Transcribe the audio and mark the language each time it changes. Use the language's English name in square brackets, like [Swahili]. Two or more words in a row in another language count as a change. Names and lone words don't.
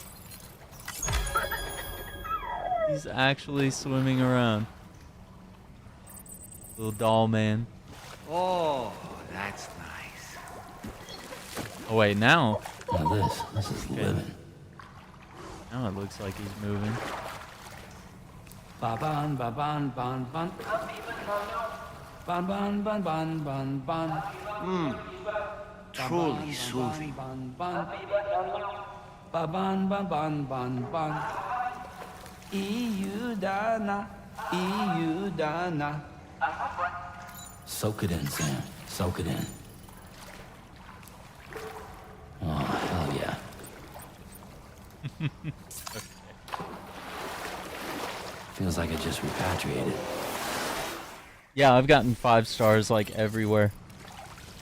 [English] He's actually swimming around. Little doll man. Oh, that's nice. Oh wait, now. Now this is living. Now it looks like he's moving. Ba-ban, ba-ban, ban, ban. Ban, ban, ban, ban, ban, ban. Truly soothing. Ba-ban, ban, ban, ban, ban. Iudana, Iudana. Soak it in, Sam. Soak it in. Oh, hell yeah. Feels like I just repatriated. Yeah, I've gotten 5 stars like everywhere.